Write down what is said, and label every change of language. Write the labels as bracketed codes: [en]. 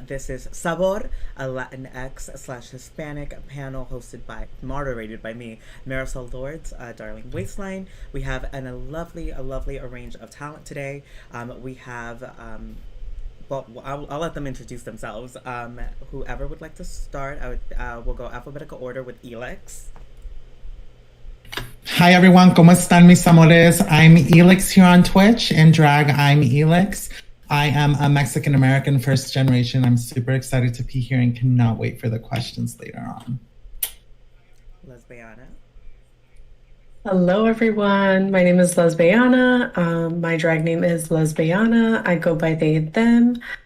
[en] This is Sabor, a Latinx slash Hispanic panel moderated by me, MarisolLords, Darling Waistline. We have a lovely range of talent today. We have, I'll let them introduce themselves. Whoever would like to start, we'll go alphabetical order with Elix. Hi everyone, [es] ¿cómo están mis amores? [en] I'm Elix here on Twitch. In drag, I'm Elix. I am a Mexican American first generation. I'm super excited to be here and cannot wait for the questions later on. Lesbiana. Hello, everyone. My name is Lesbiana. My drag name is Lesbiana. I go by they, them.